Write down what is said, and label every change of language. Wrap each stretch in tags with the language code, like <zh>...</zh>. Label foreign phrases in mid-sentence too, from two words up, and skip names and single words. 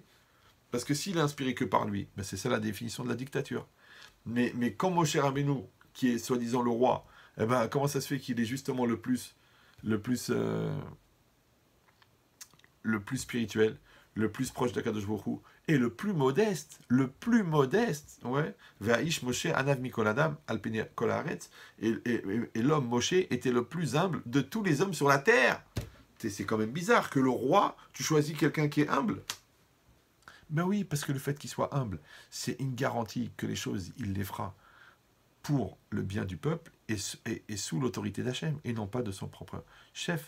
<fr>Parce que s'il est inspiré que par lui, ben c'est ça la définition de la dictature. Mais quand Moshe Rabbeinu, qui est soi-disant le roi, eh ben, comment ça se fait qu'il est justement le plus spirituel, le plus proche d'</fr> <he>הקדוש ברוך הוא,</he> <fr>et le plus modeste, ouais,</fr> <he>והאיש משה ענו מכל אדם על פני כל הארץ,</he> <fr>et l'homme Moshe était le plus humble de tous les hommes sur la terre. C'est quand même bizarre que le roi, tu choisis quelqu'un qui est humble. Ben oui, parce que le fait qu'il soit humble, c'est une garantie que les choses, il les fera pour le bien du peuple et sous l'autorité d'Hachem, et non pas de son propre chef.</fr>